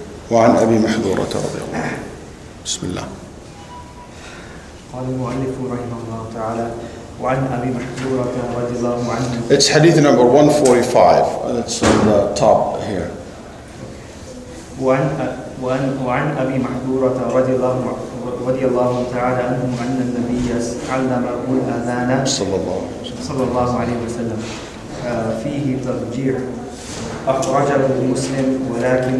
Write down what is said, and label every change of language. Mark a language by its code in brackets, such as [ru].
[ar] وعن أبي محذورة رضي الله عنه. بسم الله. قال المؤلف رحمه الله تعالى وعن أبي محذورة رضي الله عنه. [en] It's hadith number 145 and it's on the top here. [ar] وعن أبي محذورة رضي الله تعالى عنه أن النبي علمه الأذان صلى الله عليه وسلم فيه ترجيع أخرجه مسلم ولكن